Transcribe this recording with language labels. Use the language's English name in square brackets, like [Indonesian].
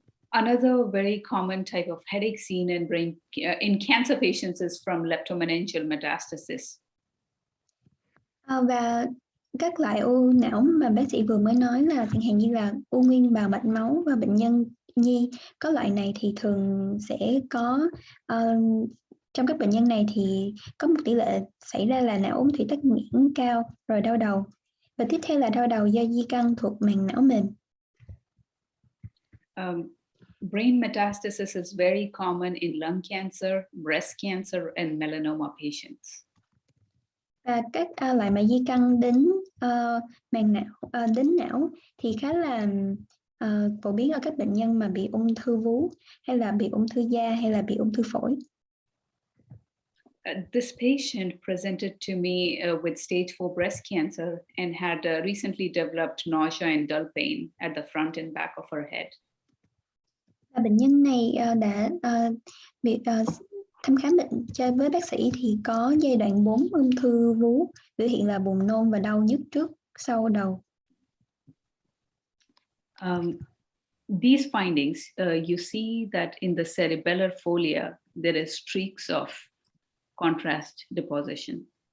[English] Another very common type of headache seen in cancer patients is from leptomeningeal metastasis. [Vietnamese] Và các loại u não mà bác sĩ vừa mới nói là chẳng hạn như là u nguyên bào mạch máu và bệnh nhân nhi có loại này thì thường sẽ có trong các bệnh nhân này thì có một tỷ lệ xảy ra là não ống thủy tắc nghẽn cao rồi đau đầu. Và tiếp theo là đau đầu do di căn thuộc màng não mềm. [English] Brain metastasis is very common in lung cancer, breast cancer, and melanoma patients. [Vietnamese] Và các loại mà di căn đến màng não, đến não thì khá là phổ biến ở các bệnh nhân mà bị ung thư vú hay là bị ung thư da hay là bị ung thư phổi. [English] This patient presented to me with stage 4 breast cancer and had recently developed nausea and dull pain at the front and back of her head. [Vietnamese] Và bệnh nhân này đã bị thăm khám bệnh cho với bác sĩ thì có giai đoạn 4 ung thư vú, biểu hiện là buồn nôn và đau nhức trước sau đầu. [English] These findings, you see that in the cerebellar folia, there is streaks of contrast deposition.